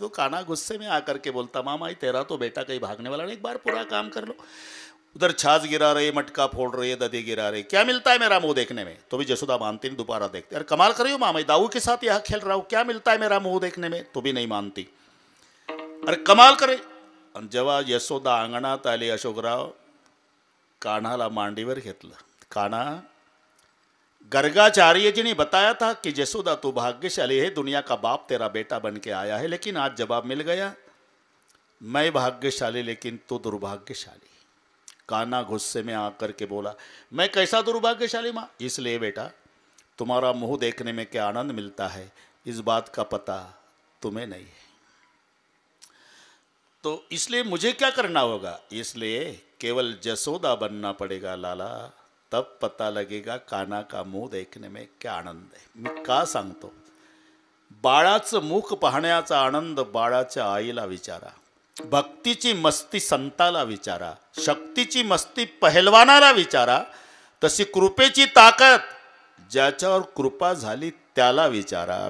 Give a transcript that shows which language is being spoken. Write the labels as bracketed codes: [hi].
[hi] तो कान्हा गुस्से में आकर के बोलता, मामा तेरा तो बेटा कहीं भागने वाला नहीं, एक बार पूरा काम कर लो। उधर छाछ गिरा रही, मटका फोड़ रही है, दधी गिरा रही, क्या मिलता है मेरा मुंह देखने में? तो भी जयशोदा मानती नहीं, दोबारा देखते, अरे कमाल कर रही हो मामा, दाऊ के साथ यहाँ खेल रहा हूँ, क्या मिलता है मेरा मुंह देखने में? तो भी नहीं मानती, अरे कमाल करे। [mr] जेव्हा यशोदा अंगणात आली, अशोकराव कान्हाला मांडीवर घेतलं। [hi] कान्हा, गर्गाचार्य जी ने बताया था कि यशोदा तू भाग्यशाली है, दुनिया का बाप तेरा बेटा बन के आया है, लेकिन आज जवाब मिल गया, मैं भाग्यशाली लेकिन तू दुर्भाग्यशाली। कान्हा गुस्से में आकर के बोला, मैं कैसा दुर्भाग्यशाली माँ? इसलिए बेटा तुम्हारा मुंह देखने में क्या आनंद मिलता है, इस बात का पता तुम्हें नहीं है, तो इसलिए मुझे क्या करना होगा? इसलिए केवल यशोदा बनना पड़ेगा लाला, तब पता लगेगा कान्हा का मुंह देखने में क्या आनंद आहे। [mr] मी का सांगतो? बाळाचं मुख पाहण्याचा आनंद बाळाच्या आईला विचारा, भक्तीची मस्ती संताला विचारा, शक्तीची मस्ती पहलवानाला विचारा, तशी कृपेची ताकद ज्याच्यावर कृपा झाली त्याला विचारा।